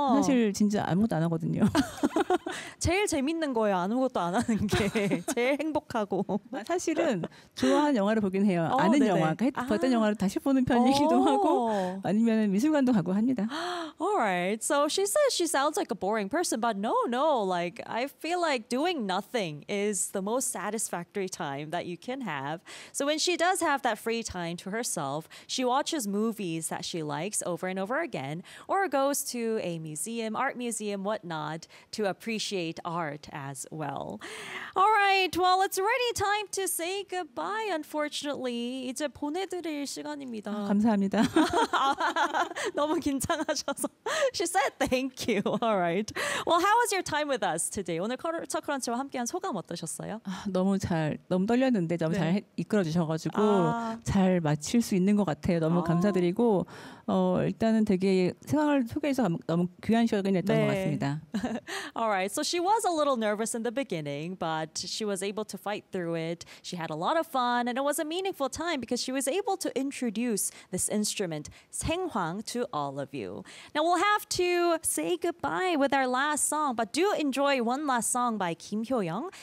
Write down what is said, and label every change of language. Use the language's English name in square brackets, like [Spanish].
[Korean] 사실 진짜 아무것도 안 하거든요. 제일 재밌는 거예요. 아무것도 안 하는 게 제일 행복하고. 사실은 좋아하는 영화를 보긴 해요. 아는 네네. 영화, 봤던 영화를 다시 보는 편이기도 하고 아니면 미술관도 가고 합니다. [English] Alright, so she says she sounds like a boring person, but no, no. Like I feel like doing nothing is the most satisfactory time that you can have. So when she does have that free time to herself, she watches movies that she likes over and over again, or goes to a museum, art museum, whatnot, to appreciate art as well. Alright, well, it's already time to say goodbye. [Korean] Unfortunately, 이제 보내드릴 시간입니다. 감사합니다. 너무 긴장하셔서. [English] She said thank you. All right. Well, how was your time with us today? [Korean] 오늘 컬처 크런치와 함께한 소감 어떠셨어요? 너무 떨렸는데 너무 네. 잘 이끌어주셔가지고 잘 마칠 수 있는 것 같아요. 너무 감사드리고 일단은 되게 생활을 소개해서 너무 귀한 시간이었던 네. 것 같습니다. [English] All right. So she was a little nervous in the beginning, but she was able to fight through it. She had a lot of fun, and it was a meaningful time because she was able to introduce this instrument, 생황, to all of you. Now we'll have to say goodbye with our last song, but do enjoy one last song by Kim Hyo-young.